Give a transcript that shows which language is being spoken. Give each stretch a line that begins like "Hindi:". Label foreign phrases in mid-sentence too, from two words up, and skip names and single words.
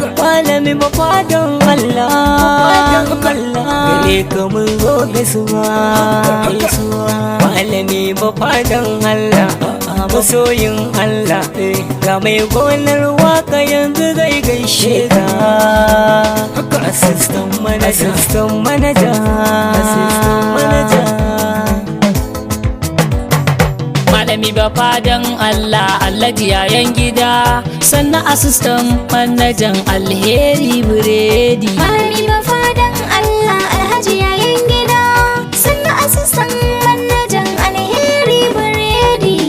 Hausa: Malami bafadan Allah. Allah. Gare ka mun zo gaisuwa. Gaisuwa. Malami bafadan Allah. Masoyin Allah. Ga mai gonar waka yanzu zai gaishe ka.
English: Assistant manager. Assistant manager. Assistant manager.
Hausa: Malami bafadan Allah, Alhaji yayan gida, sannan assistant manajan Alheri Biredi. Malami bafadan Allah, Alhaji yayan gida, sannan assistant manajan Alheri Biredi.